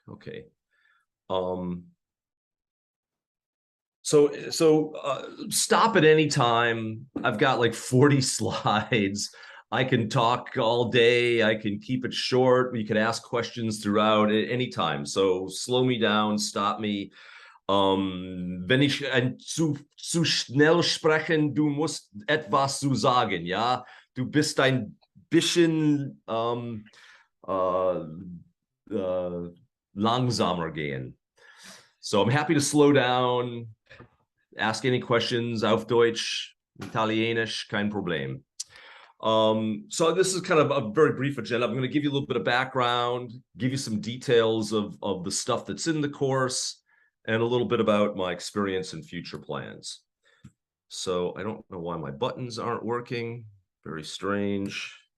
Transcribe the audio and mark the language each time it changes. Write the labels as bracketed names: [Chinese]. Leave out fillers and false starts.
[English] Okay. Um, stop at any time. I've got like 40 slides. I can talk all day. I can keep it short. You can ask questions throughout at any time. So slow me down, stop me. [German] Wenn ich zu schnell sprechen, du musst etwas zu sagen, ja? Du bist ein bisschen äh, langsamer gehen. [English] So I'm happy to slow down, ask any questions [German] auf Deutsch, Italienisch, kein Problem. [English] So this is kind of a very brief agenda. I'm going to give you a little bit of background, give you some details of the stuff that's in the course, and a little bit about my experience and future plans. So I don't know why my buttons aren't working. Very strange.